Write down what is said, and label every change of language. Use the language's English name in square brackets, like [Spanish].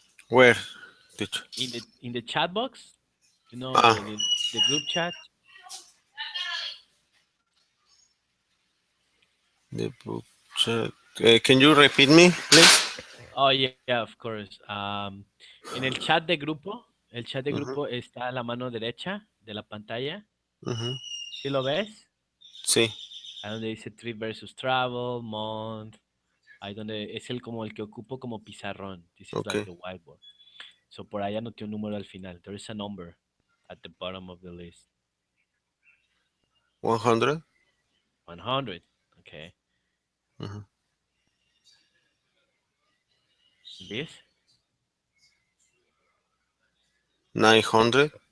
[English] Where did you? in the chat box. You know Ah, the group chat. the book chat. Can you repeat me, please? Oh yeah, of course. [Spanish] En el chat de grupo, el chat de Mm-hmm. grupo está a la mano derecha de la pantalla. Mm-hmm. ¿Sí lo ves? Sí. Ahí donde dice Trip versus Travel, Month. Ahí donde es el como el que ocupo como pizarrón. [English] This is like Okay. the whiteboard. [Spanish] So por ahí anoté un número al final. [English] There is a number at the bottom of the list. 100. 100. Okay. Mm-hmm. This, 900,